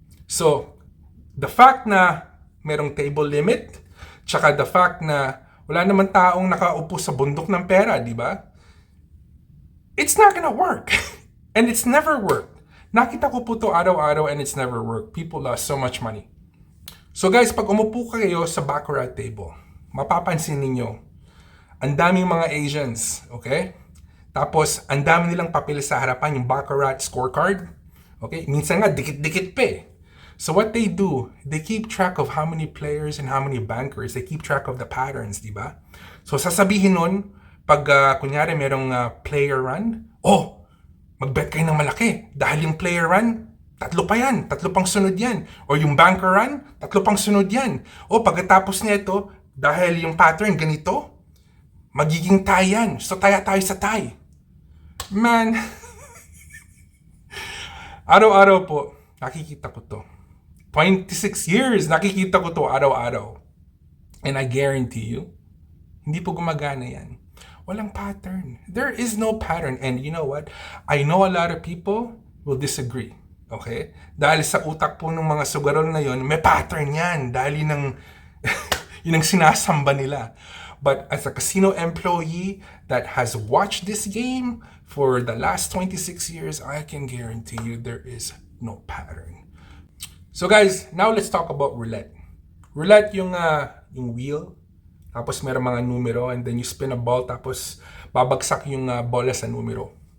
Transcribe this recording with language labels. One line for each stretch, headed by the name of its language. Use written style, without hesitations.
English: So, the fact
Filipino: na merong
English: table limit,
Filipino: tsaka the fact na wala naman taong nakaupo sa bundok ng pera, di ba?
English: It's not gonna work. And it's never worked.
Filipino: Nakita ko po to araw-araw
English: and it's never worked. People lost so much money. So guys,
Filipino: pag umupo kayo sa Baccarat table, mapapansin ninyo, ang daming mga Asians, okay? Tapos, ang dami nilang papel sa harapan, yung Baccarat scorecard. Okay? Minsan nga, dikit-dikit pa eh.
English: So what they do, they keep track of how many players and how many bankers. They keep track of the patterns,
Filipino: di ba? So sasabihin nun, pag kunyari merong player run, oh, mag-bet kayo ng malaki. Dahil yung player run, tatlo pa yan. Tatlo pang sunod yan. O yung banker run, tatlo pang sunod yan. O pagkatapos nito, dahil yung pattern ganito, magiging tie yan. So taya tayo sa tie. Man, araw-araw po, nakikita ko to. 26 years, nakikita ko to araw-araw.
English: And I guarantee you,
Filipino: hindi po gumagana yan. Walang pattern.
English: There is no pattern. And you know what? I know a lot of people will disagree. Okay?
Filipino: Dahil sa utak po ng mga sugarol na yon, may pattern yan. Dahil yun ang sinasamba nila.
English: But as a casino employee that has watched this game for the last 26 years, I can guarantee you there is no pattern. So guys, now let's talk about roulette.
Filipino: Roulette yung wheel, tapos meron mga numero,
English: and then you spin a ball,
Filipino: tapos babagsak yung bola sa numero.